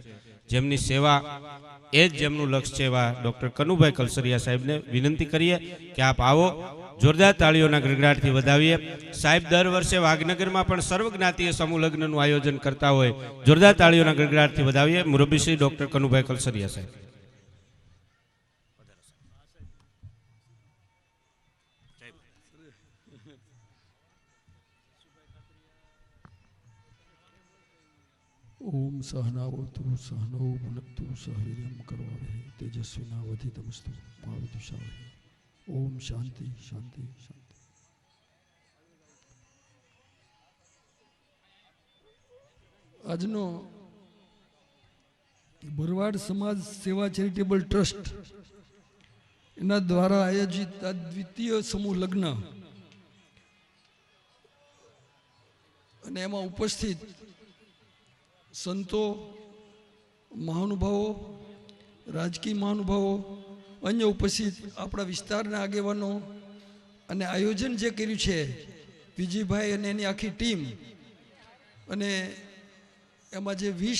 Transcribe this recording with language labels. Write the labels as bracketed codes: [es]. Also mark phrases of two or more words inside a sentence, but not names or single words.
[gu] જેમની સેવા એ જ જેમનું લક્ષ્ય છે એવા ડૉક્ટર કનુભાઈ કલસરિયા સાહેબને વિનંતી કરીએ કે આપ આવો, જોરદાર તાળીઓના ગડગડાટથી વધાવીએ. સાહેબ દર વર્ષે વાઘનગરમાં પણ સર્વજ્ઞાતીય સમૂહ લગ્નનું આયોજન કરતા હોય, જોરદાર તાળીઓના ગડગડાટથી વધાવીએ. મુરબ્બી શ્રી ડૉક્ટર કનુભાઈ કલસરિયા સાહેબ. [sa] ओम सहनावतु सहनौ भुनक्तु सहवीर्यं करवावहै तेजस्विनावधीतमस्तु मा विद्विषावहै. ओम शांति शांति शांति. [gu] આજનો ભરવાડ સમાજ સેવા ચેરિટેબલ ટ્રસ્ટ એના દ્વારા આયોજિત આ દ્વિતીય સમૂહ લગ્ન અને એમાં ઉપસ્થિત સંતો, મહાનુભાવો, રાજકીય મહાનુભાવો, અન્ય ઉપસ્થિત આપણા વિસ્તારના આગેવાનો અને આયોજન જે કર્યું છે વિજયભાઈ અને એની આખી ટીમ, અને એમાં જે